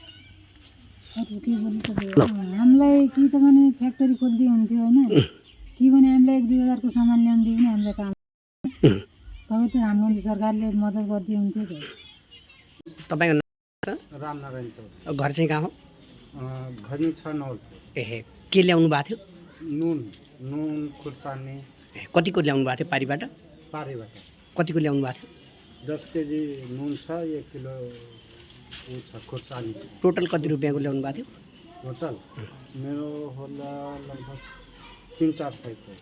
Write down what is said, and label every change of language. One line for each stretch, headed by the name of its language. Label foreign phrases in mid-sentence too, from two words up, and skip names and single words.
Nepali: हामीलाई कि त भने फ्याक्ट्री खोलिदिए हुन्थ्यो होइन, कि भने हामीलाई 1-2 हजारको सामान ल्याउनु दियो भने हामीलाई काम तपाईँ त हाम्रो सरकारले मद्दत गरिदिए हुन्थ्यो त। तपाईँको रामनारायण चौक घर चाहिँ कहाँ हो?
Hindi: घर में 6 नौ
Nepali: ए के ल्याउनु भएको थियो? नुन खुर्सानी कतिको ल्याउनु भएको थियो पारीबाट? पारेबाट कतिको ल्याउनु भएको थियो? 10 केजी नुन छ, 1 किलो वो छ खुर्सानी। टोटल कति रुपियाँको ल्याउनु भएको थियो? टोटल मेरो होला लगभग 300-400 को।